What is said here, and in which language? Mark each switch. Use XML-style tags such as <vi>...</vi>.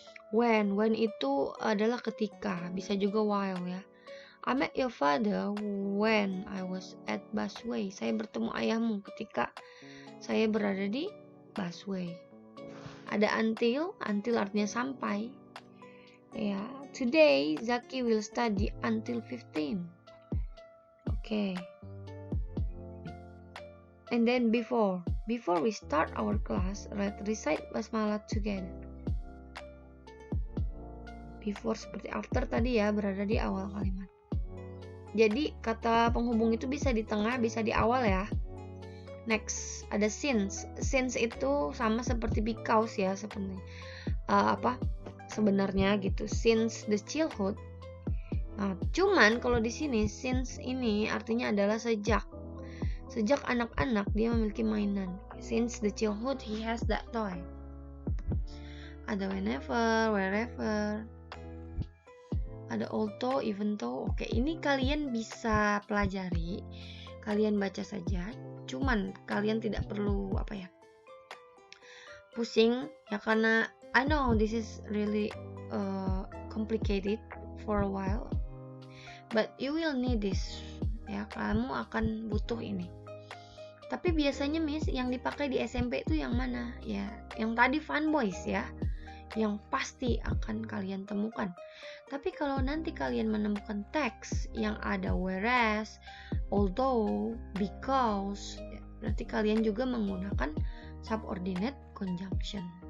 <id>When itu adalah ketika, bisa juga while ya.</id> <en>I met your father when I was at Busway.</en> <id>Saya bertemu ayahmu ketika saya berada di Busway. Ada until artinya sampai.</id> <en>Ya, today Zaki will study until 15. And then before we start our class, let's recite basmalah together.</en> <id>Before seperti after tadi ya, berada di awal kalimat. Jadi kata penghubung itu bisa di tengah, bisa di awal ya. Next, ada since. Since itu sama seperti because ya, sebenarnya. Sebenarnya gitu.</id> <en>Since the childhood.</en> <id>Nah, cuman kalau di sini since ini artinya adalah sejak. Sejak anak-anak dia memiliki mainan.</id> <en>Since the childhood he has that toy. Ada whenever, wherever.</en> <id>Ada although, even though. Ini kalian bisa pelajari. Kalian baca saja. Cuman kalian tidak perlu pusing ya, karena</id> <en>I know this is really complicated for a while. But you will need this.</en> <id>Ya, kamu akan butuh ini. Tapi biasanya Miss yang dipakai di SMP itu yang mana? Ya, yang tadi Fun Boys ya. Yang pasti akan kalian temukan. Tapi kalau nanti kalian menemukan teks yang ada whereas, although, because, ya, berarti kalian juga menggunakan subordinate conjunction.</id>